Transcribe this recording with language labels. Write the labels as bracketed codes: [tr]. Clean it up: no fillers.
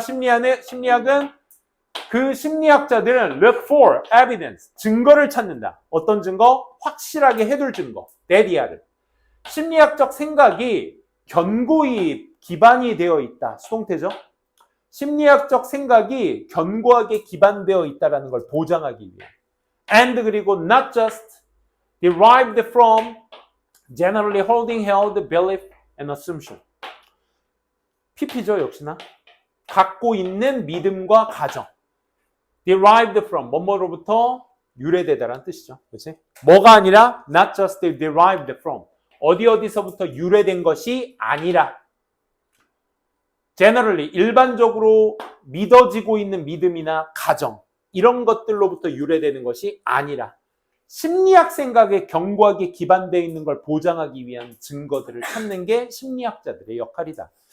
[ko] 심리학은 그 심리학자들은 [en] look for evidence, [ko] 증거를 찾는다. 어떤 증거? 확실하게 해둘 증거. 데디아를. 심리학적 생각이 견고히 기반이 되어 있다. 수동태죠. 심리학적 생각이 견고하게 기반되어 있다는 걸 보장하기 위해. [en] And [ko] 그리고 [en] not just derived from generally holding held belief and assumption. [ko] PP죠, 역시나. 갖고 있는 믿음과 가정. [en] derived from, [ko] 뭐뭐로부터 유래되다라는 뜻이죠. 그렇지? 뭐가 아니라 [en] not just derived from. [ko] 어디서부터 유래된 것이 아니라 generally 일반적으로 믿어지고 있는 믿음이나 가정 이런 것들로부터 유래되는 것이 아니라 심리학 생각에 견고하게 기반되어 있는 걸 보장하기 위한 증거들을 찾는 게 심리학자들의 역할이다.